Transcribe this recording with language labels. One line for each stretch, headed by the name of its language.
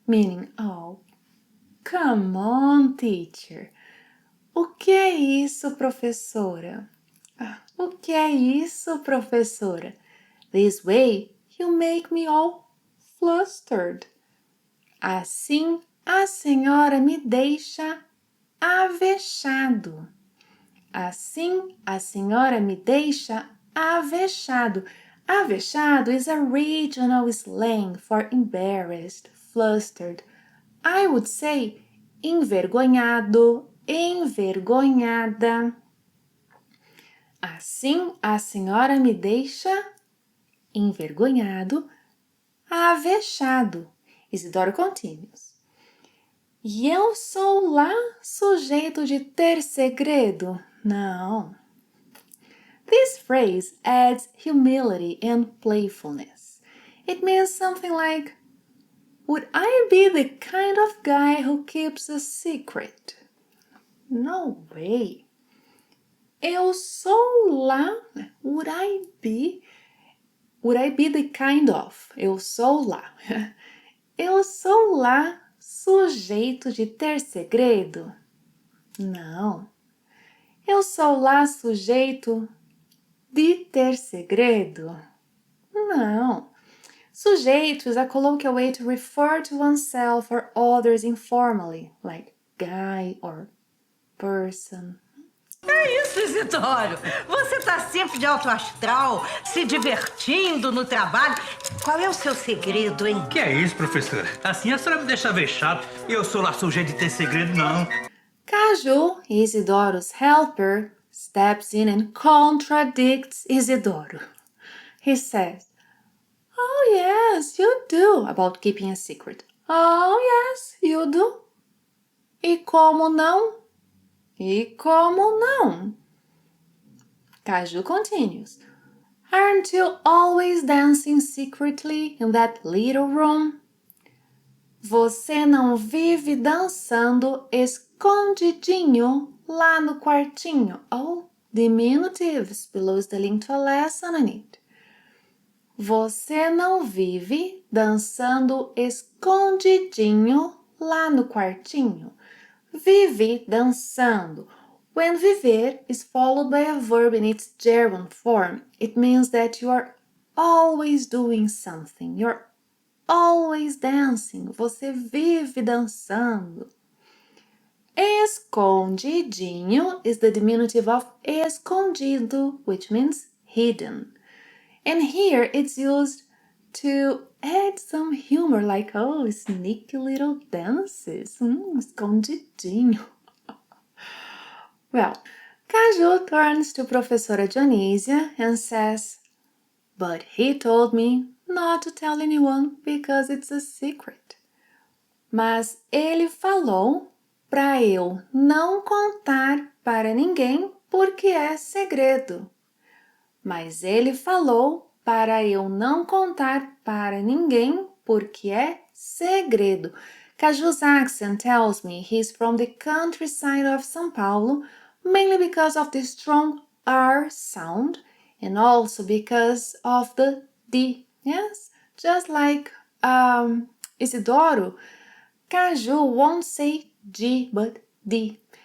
English: Meaning, come on, teacher.
Portuguese: O que é isso, professora? O que é isso, professora?
English: This way, you make me all flustered.
Portuguese: Assim, a senhora me deixa avexado. Assim, a senhora me deixa avexado.
English: Avexado is a regional slang for embarrassed, flustered. I would say envergonhado, envergonhada.
Portuguese: Assim, a senhora me deixa envergonhado, avexado. Isidoro
English: continues.
Portuguese: E eu sou lá sujeito de ter segredo? Não.
English: This phrase adds humility and playfulness. It means something like, Would I be the kind of guy who keeps a secret? No way.
Portuguese: Eu sou lá.
English: Would I be the kind of?
Portuguese: Eu sou lá. Eu sou lá sujeito de ter segredo? Não. Eu sou lá sujeito de ter segredo? Não.
English: Sujeito is a colloquial way to refer to oneself or others informally, like guy or person.
Portuguese: É isso, Isidoro. Você tá sempre de alto astral, se divertindo no trabalho. Qual é o seu segredo, hein? Que é isso, professora? Assim a senhora me deixa vexado. Eu sou lá sujeito de ter segredo, não.
English: Caju, Isidoro's helper, steps in and contradicts Isidoro. He says, Oh, yes, you do, about keeping a secret. Oh, yes, you do.
Portuguese: E como não? E como não?
English: Caju continues. Aren't you always dancing secretly in that little room?
Portuguese: Você não vive dançando escondidinho lá no quartinho?
English: Oh, diminutives below the link to a lesson on it.
Portuguese: Você não vive dançando escondidinho lá no quartinho? Vive dançando.
English: When viver is followed by a verb in its gerund form, it means that you are always doing something. You're always dancing.
Portuguese: Você vive dançando.
English: Escondidinho is the diminutive of escondido, which means hidden. And here it's used to add some humor, like, oh, sneaky little dances. Escondidinho. Well, Caju turns to Professora Dionísia and says, but he told me not to tell anyone because it's a secret.
Portuguese: Mas ele falou para eu não contar para ninguém porque é segredo. Mas ele falou para eu não contar para ninguém porque é segredo.
English: Caju's accent tells me he's from the countryside of São Paulo, mainly because of the strong R sound and also because of the D. Yes, just like Isidoro, Caju won't say G but D.